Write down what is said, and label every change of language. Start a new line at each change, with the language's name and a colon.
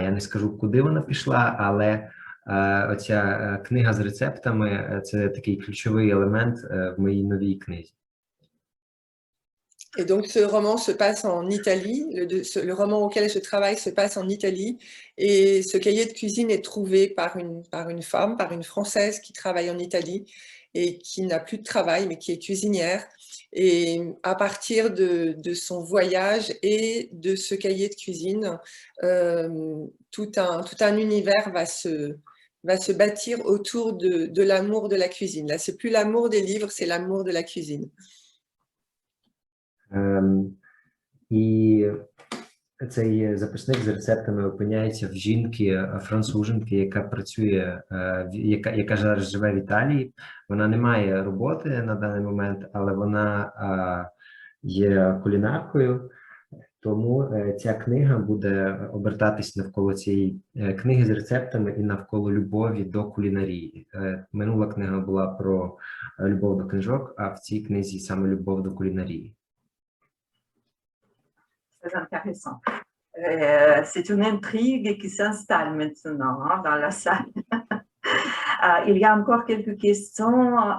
Ukrainian: Я не скажу, куди вона пішла, але оця книга з рецептами – це такий ключовий елемент в моїй новій книзі.
French: Et donc, ce roman se passe en Italie. Le roman auquel je travaille se passe en Italie. Et ce cahier de cuisine est trouvé par une femme, par une Française qui travaille enItalie et qui n'a plus de travail, mais qui est cuisinière. Et à partir de son voyage et de ce cahier de cuisine, tout un univers va se bâtir autour de l'amour de la cuisine. Là, c'est plus l'amour des livres, c'est l'amour de la cuisine.
Ukrainian: І цей записник з рецептами опиняється в жінки, француженки, яка працює, яка зараз живе в Італії. Вона не має роботи на даний момент, але вона є кулінаркою. Тому ця книга буде обертатись навколо цієї книги з рецептами і навколо любові до кулінарії. Минула книга була про любов до книжок, а в цій книзі саме любов до кулінарії.
French: Très intéressant. C'est une intrigue qui s'installe maintenant dans la salle. Il y a encore quelques questions.